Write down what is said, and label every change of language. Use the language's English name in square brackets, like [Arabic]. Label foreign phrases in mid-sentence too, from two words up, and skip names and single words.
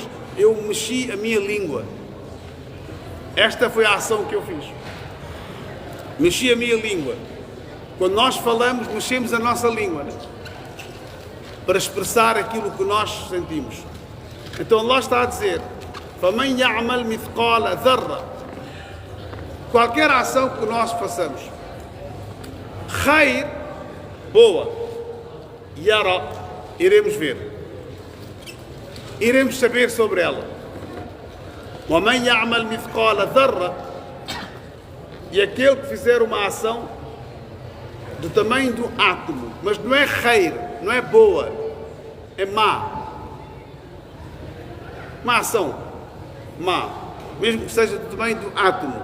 [Portuguese] Eu mexi a minha língua. Esta foi a ação que eu fiz. Mexi a minha língua. Quando nós falamos, mexemos a nossa língua, né? Para expressar aquilo que nós sentimos. Então Allah está a dizer: [Arabic] فَمَنْ يَعْمَلْ مِثْقَالَ ذَرَّةٍ. [Portuguese] Qualquer ação que nós façamos, khair, boa, yara, iremos ver, iremos saber sobre ela. [Arabic] وَمَنْ يَعْمَلْ مِثْقَالَ ذَرَّةٍ. [Portuguese] E aquele que fizer uma ação do tamanho do átomo, mas não é khair, não é boa, é má. Má ação, má, mesmo que seja do tamanho do átomo.